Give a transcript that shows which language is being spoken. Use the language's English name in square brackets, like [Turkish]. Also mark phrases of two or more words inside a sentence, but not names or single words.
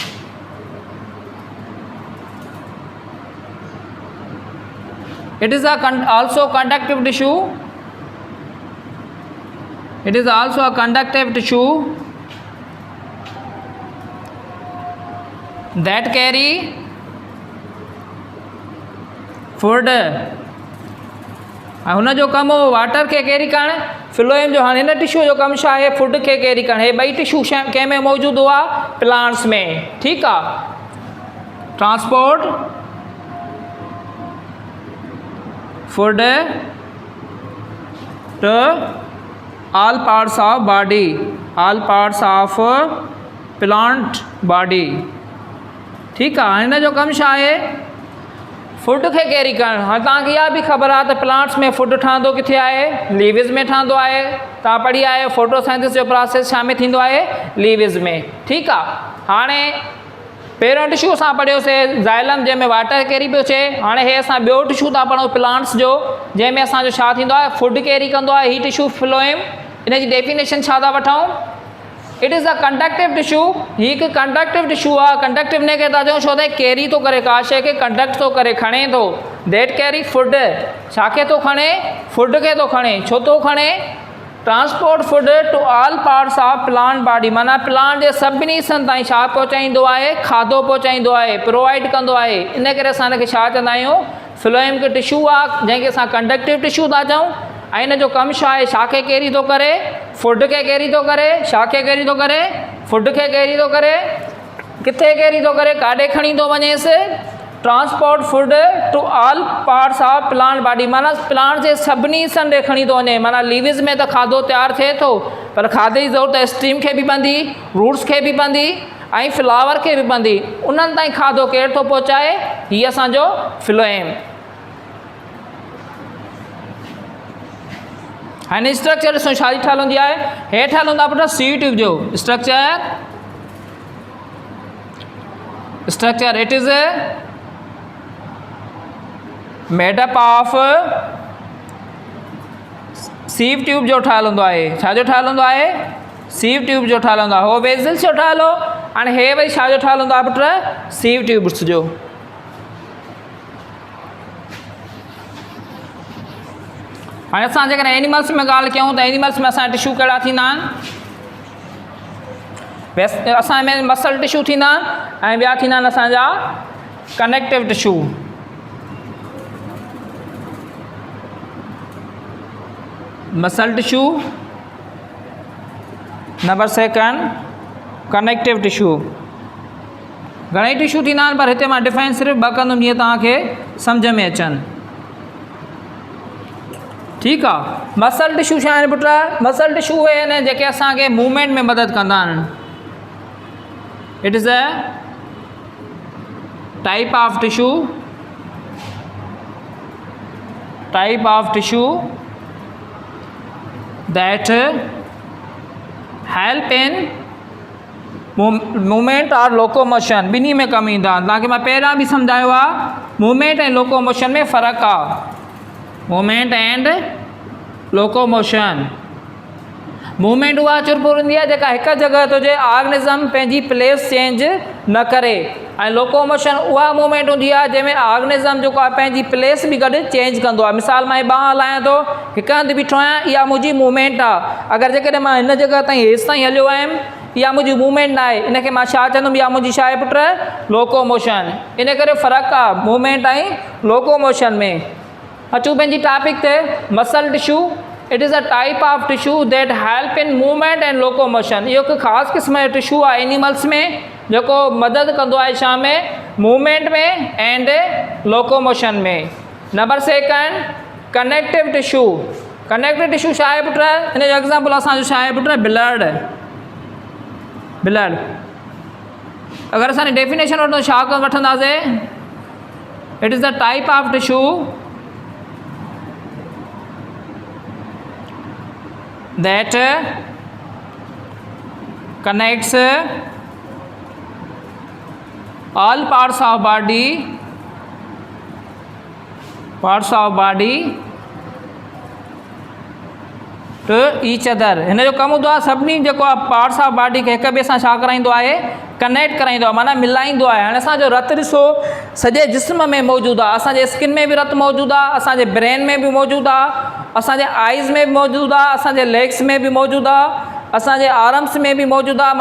[English] It is also conductive tissue. It is also a conductive tissue that carry food. [Sindhi] हुन जो कमु हो वाटर खे कैरी करणु। फ्लोएम जो हाणे हिन टिश्यू जो कमु छा आहे? फूड खे कैरी करणु। हे ॿई टिश्यू कंहिं में मौजूदु हुआ? प्लांट्स में। ठीकु आहे, [English] transport food to all parts of body, all parts of plant body. [Sindhi] ठीकु आहे, हिन जो कमु छा आहे? फूड खे कैरी करणु। हाणे तव्हांखे इहा बि ख़बर आहे त प्लांट्स में फूड ठहंदो किथे आहे? लीविस में ठहंदो आहे। तव्हां पढ़ी आहियो फोटोसिंथेसिस जो प्रोसेस छा में थींदो आहे? लीविस में। ठीकु आहे, हाणे पहिरियों टिश्यू असां पढ़ियोसीं ज़ाइलम, जंहिंमें [English] water carry [Sindhi] पियो थिए। हाणे हे असां ॿियो टिश्यू था पढ़ूं प्लांट्स जो, जंहिंमें असांजो छा थींदो आहे? [English] food carry [Sindhi] कंदो आहे। हीउ [English] tissue phloem, [Sindhi] इन जी डेफिनेशन छा था वठूं? [English] it is a conductive tissue. [Sindhi] हीउ हिकु [English] conductive tissue [Sindhi] आहे। कंडक्टिव ने खे था चऊं छो त कैरी थो करे, का शइ खे कंडक्ट थो करे, खणे थो। [English] that carry food, [Sindhi] छा खे थो खणे? फूड खे थो खणे। छो थो खणे? [English] transport food to all parts of plant body, [Sindhi] माना प्लांट जे सभिनी हिस्सनि ताईं छा पहुचाईंदो आहे? खाधो पहुचाईंदो आहे, प्रोवाइड कंदो आहे। इन करे असां हिनखे छा चवंदा आहियूं? फ्लोएम हिकु टिश्यू आहे जंहिंखे असां [English] conductive tissue [Sindhi] था चऊं। ऐं हिन जो कमु छा आहे? छा खे कैरी थो करे? फूड खे कैरी थो करे। छा खे कैरी थो करे? फूड खे कैरी थो करे। किथे कैरी थो करे? काॾे खणी थो वञेसि? [English] transport food to all parts of plant body, [Sindhi] माना प्लांट जे सभिनी हिस्सनि ॾे खणी थो वञे। माना लीविस में त खाधो तयारु थिए थो, पर खाधे जी ज़रूरत स्ट्रीम खे बि पवंदी, रूट्स खे बि पवंदी ऐं फ्लावर खे बि पवंदी। उन्हनि ताईं खाधो केरु थो पहुचाए? हीअ असांजो फ्लोएम। हाणे स्ट्रक्चर ॾिसो छा ठहियलु हूंदी आहे? हे ठहियलु हूंदो आहे पुट [English] sieve tube [Sindhi] जो स्ट्रक्चर। [English] it is madeup of sieve tube [Sindhi] जो ठहियलु हूंदो आहे। छा जो ठहियलु हूंदो आहे? [English] sieve tube [Sindhi] जो ठहियलु हूंदो आहे। हो वेज़ल्स जो ठहियलु हो। हाणे हे वरी छा जो ठहियलु हूंदो आहे पुट? [English] sieve tubes [Sindhi] जो। हाणे असां जेकॾहिं एनिमल्स में ॻाल्हि कयूं त एनिमल्स में असांजा टिश्यू कहिड़ा थींदा आहिनि? असां में [English] muscle tissue [Sindhi] थींदा आहिनि ऐं ॿिया थींदा आहिनि असांजा [English] connective tissue. muscle tissue, number second connective tissue. [Sindhi] घणेई टिश्यू थींदा आहिनि, पर हिते मां डिफाइन सिर्फ़ु ॿ कंदुमि जीअं तव्हांखे सम्झ में अचनि। ठीकु आहे, [English] muscle tissue [Sindhi] छा आहिनि पुट? [English] muscle tissue [Sindhi] उहे आहिनि जेके असांखे मूवमेंट में मदद कंदा आहिनि। [English] it is a type of tissue that help in मूवमेंट और लोकोमोशन, [Sindhi] ॿिन्ही में कमु ईंदा आहिनि। तव्हांखे मां पहिरियां बि सम्झायो आहे, मूवमेंट ऐं लोकोमोशन में फ़र्क़ु आहे। [English] movement and locomotion. [Sindhi] मूवमेंट उहा चुरपुर हूंदी आहे जेका हिकु जॻह ते हुजे, ऑर्गेनिज़म पंहिंजी [English] place change [Sindhi] न करे। ऐं लोकोमोशन उहा मूवमेंट हूंदी आहे जंहिंमें ऑर्गेनिज़म जेको आहे पंहिंजी प्लेस बि गॾु चेंज कंदो आहे। मिसाल मां बांह हलायां थो, हिकु हंधि बीठो आहियां, इहा मुंहिंजी मूवमेंट आहे। अगरि जेकॾहिं मां हिन जॻह ताईं हेसि ताईं हलियो आयुमि, इहा मुंहिंजी मूवमेंट न आहे, इनखे मां छा चवंदुमि, इहा मुंहिंजी छा आहे पुट, लोकोमोशन। इन करे फ़र्क़ु आहे मूवमेंट ऐं लोकोमोशन में। अचूं पंहिंजी टॉपिक ते, [English] muscle tissue. it is a type of tissue that help in movement and locomotion. [Sindhi] इहो हिकु ख़ासि क़िस्म जो टिश्यू आहे एनिमल्स में जेको मदद कंदो आहे छा में, मूवमेंट में एंड लोकोमोशन में। [English] number second, connective tissue. [Sindhi] कनेक्टिव टिश्यू छा आहे पुट, हिन जो एग्ज़ाम्पल असांजो छा आहे पुट, ब्लड। ब्लड अगरि असांजी डेफिनेशन वठूं छा वठंदासीं, [English] it is the type of tissue that connects all parts of body to each other। [Sindhi] हिन जो कमु हूंदो आहे सभिनी जेको आहे [English] parts of body [Sindhi] खे हिक ॿिए सां छा कराईंदो आहे, कनेक्ट कराईंदो आहे, माना मिलाईंदो आहे। हाणे असांजो रतु ॾिसो सॼे जिस्म में मौजूदु आहे, असांजे स्किन में बि रतु मौजूदु आहे, असांजे ब्रेन में बि मौजूदु आहे, असांजे आइज़ में बि मौजूदु आहे, असांजे लेग्स में बि मौजूदु आहे, असांजे आर्म्स में बि मौजूदु आहे।